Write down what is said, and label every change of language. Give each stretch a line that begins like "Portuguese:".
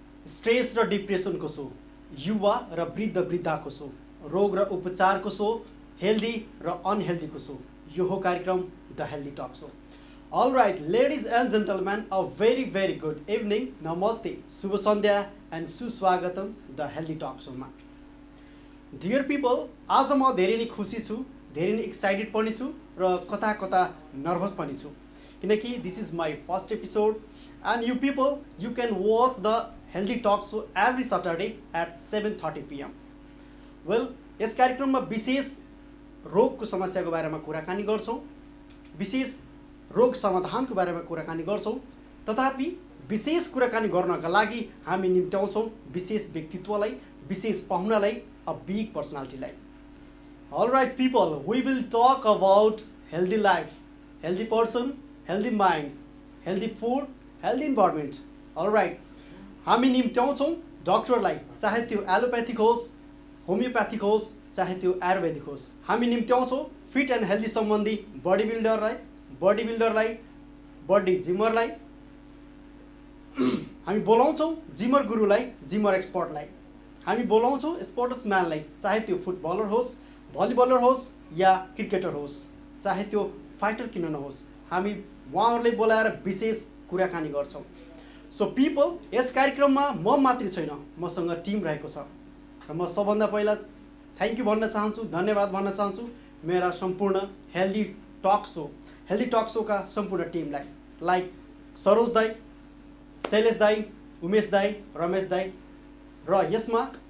Nepali: Stress र डिप्रेसनको so, युवा र वृद्धको सो, रोग र उपचारको सो, हेल्दी र अनहेल्दीको सो। यो हो कार्यक्रम the healthy talk so.
English: All right, ladies and gentlemen, a very good evening.
Nepali: Namaste, शुभ सन्ध्या and सुस्वागतम द हेल्दी टक सोमा। डियर पिपल, आज म धेरै नै खुसी छु, धेरै नै एक्साइटेड पनि छु र कता नर्भस पनि छु, किनकि
English: This is my first episode and you people you can watch the healthy talk so every Saturday at 7:30 PM।
Nepali: Well, यस कार्यक्रममा विशेष रोगको समस्याको बारेमा कुराकानी गर्छौँ, विशेष रोग समाधानको बारेमा कुराकानी गर्छौँ, तथापि विशेष कुराकानी गर्नका लागि हामी निम्त्याउँछौँ विशेष व्यक्तित्वलाई, विशेष पाहुनालाई,
English: A big पर्सनालिटीलाई। All right people, we will talk about healthy life, healthy person, healthy mind, healthy food, healthy environment. All right,
Nepali: हामी निम्त्याउँछौँ डक्टरलाई, चाहे त्यो एलोप्याथिक होस्, होमियोप्याथिक होस्, चाहे त्यो आयुर्वेदिक होस्। हामी निम्त्याउँछौँ फिट एन्ड हेल्दी सम्बन्धी बडी बिल्डरलाई, बडी जिमरलाई। हामी बोलाउँछौँ जिमर गुरुलाई, जिमर एक्सपर्टलाई। हामी बोलाउँछौँ स्पोर्ट्सम्यानलाई, चाहे त्यो फुटबलर होस्, भलिबलर होस् या क्रिकेटर होस्, चाहे त्यो फाइटर किन नहोस्, हामी उहाँहरूलाई बोलाएर विशेष कुराकानी गर्छौँ। सो पिपल, यस कार्यक्रममा म मात्रै छैन, मसँग टिम रहेको छ र म सबभन्दा पहिला थ्याङ्क यू भन्न चाहन्छु, धन्यवाद भन्न चाहन्छु मेरा सम्पूर्ण हेल्दी टक सोका सम्पूर्ण टिमलाई, लाइक सरोज दाई, शैलेश दाई, उमेश दाई, रमेश दाई र यसमा